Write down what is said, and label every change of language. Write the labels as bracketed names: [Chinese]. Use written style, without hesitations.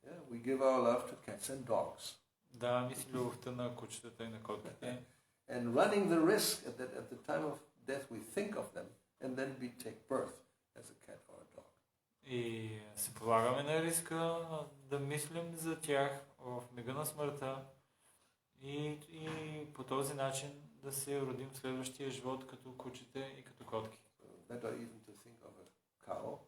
[English] Yeah, we give our love to cats and dogs. [Bulgarian] Даваме си любовта на кучетата и на котките. [English] And running the risk at the time of death we think of them and then we take birth as a cat or a dog. [Bulgarian] И се полагаме на риска да мислим за тях в мига на смъртта и по този начин да се родим в следващия живот като кучета и като котки. [English] Better even to think of a cow.